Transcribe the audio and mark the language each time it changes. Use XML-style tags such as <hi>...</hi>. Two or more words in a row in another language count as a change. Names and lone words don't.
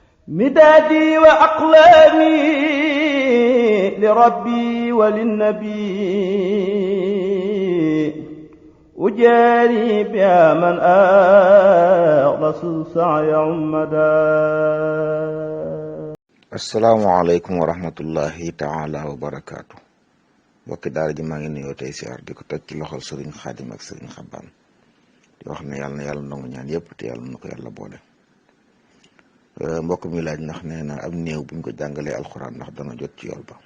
<ar>مدادي وأقلامي لربي وللنبي أجاري بها من أخلص السعي عمدا. السلام عليكم ورحمة الله تعالى وبركاته.</ar> <wo>mbokki daara ji maa ngi nuyoo tey siyaar di ko teg ci loxol sëriñ xaadim ak sëriñ xabaan di wax ne yàlla na yàlla nangu ñaan yëpp te yàlla na ko yàlla boole. mbokk mi laaj ndax nee na am néew buñ ko jàngalee alxuraan ndax dana jot ci yool ba.</wo>